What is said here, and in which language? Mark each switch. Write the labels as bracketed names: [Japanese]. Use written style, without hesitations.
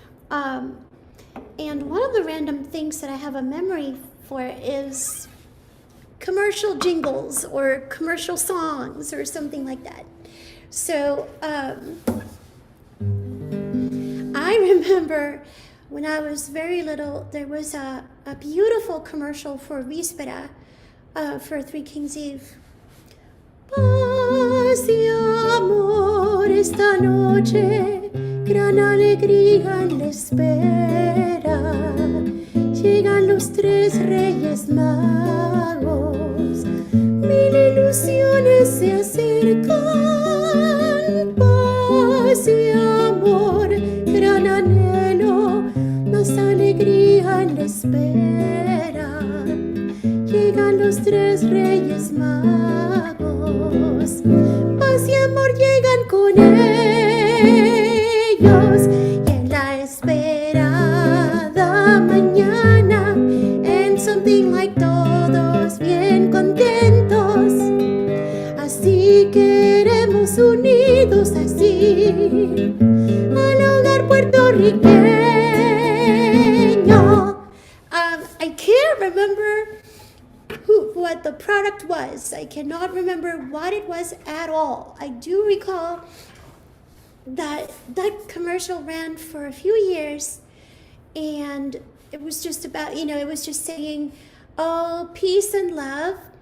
[English] And one of the random things that I have a memory for is commercial jingles or commercial songs or something like that. So I remember when I was very little, there was a beautiful commercial for Bispera, for Three Kings Eve. [Spanish] Paz y amor esta noche, gran alegría en la espera. Llegan los tres reyes magos, mil ilusiones se acercan. Paz y amor, gran anhelo, más alegría en la espera. Llegan los tres reyes magos, paz y amor llegan con ellos, y en la esperada mañana, en [English] something like [Spanish] todos bien contentos, así queremos unidos así, al hogar puertorriqueño. [English] I can't remember what the product was. I cannot remember what it was at all. I do recall that commercial ran for a few years, and it was just about, it was just saying, oh, peace and love.